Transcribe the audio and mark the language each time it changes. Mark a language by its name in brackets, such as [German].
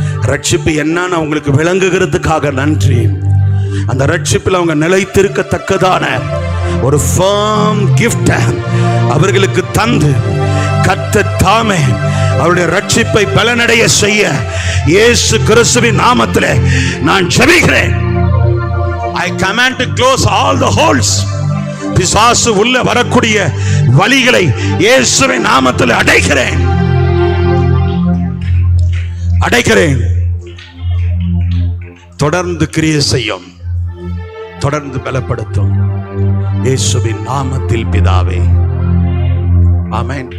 [Tamil] ரட்சிப்பு என்னன்னு அவங்களுக்கு விளங்குகிறதுக்காக நன்றி. அந்த ரட்சிப்பில் அவங்க நிலைத்திருக்கத்தக்கதான ஒரு [English] firm gift [Tamil] அவர்களுக்கு தந்து கர்த்தர் தாமே அவருடைய ரட்சிப்பை பலனடைய செய்ய இயேசு கிறிஸ்துவின் நாமத்திலே நான் ஜெபிக்கிறேன். [English] I command to close all the holes. [Tamil] பிசாசு உள்ள வரக்கூடிய வழிகளை இயேசுவின் நாமத்தில் அடைக்கிறேன், அடைக்கிறேன். தொடர்ந்து கிரியை செய்யும், தொடர்ந்து பலப்படுத்தும் இயேசுவின் நாமத்தில் பிதாவே, ஆமென்.